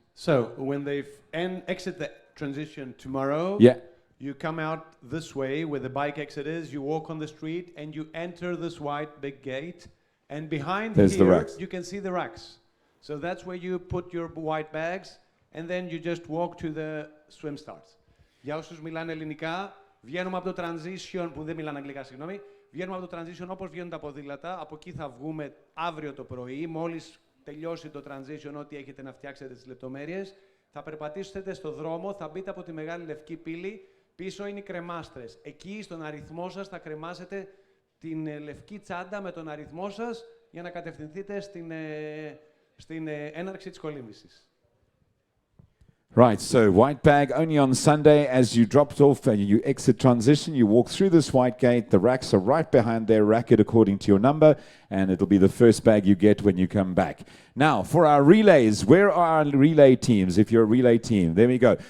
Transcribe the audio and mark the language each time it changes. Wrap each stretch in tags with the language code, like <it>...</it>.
<en>So when they exit the transition tomorrow, yeah, you come out this way where the bike exit is, you walk on the street, and you enter this white big gate, and behind there's here, the racks. you can see the racks. So that's where you put your white bags, and then you just walk to the swim start.</en> <el>Για όσους μιλάνε ελληνικά, βγαίνουμε από το transition, που δεν μιλάνε αγγλικά, συγγνώμη, βγαίνουμε από το transition όπως βγαίνουν τα ποδήλατα, από εκεί θα βγούμε αύριο το πρωί, μόλις τελειώσει το transition, ό,τι έχετε να φτιάξετε τις λεπτομέρειες, θα περπατήσετε στο δρόμο, θα μπείτε από τη μεγάλη λευκή πύλη, πίσω είναι οι κρεμάστρες. Εκεί στον αριθμό σας θα κρεμάσετε την λευκή τσάντα με τον αριθμό σας για να κατευθυνθείτε στην έναρξη της κολύμβησης.</el> <en>Right, so white bag only on Sunday. As you dropped off and you exit transition, you walk through this white gate. The racks are right behind there, rack it according to your number, and it'll be the first bag you get when you come back. Now, for our relays, where are our relay teams? If you're a relay team, there we go.</en>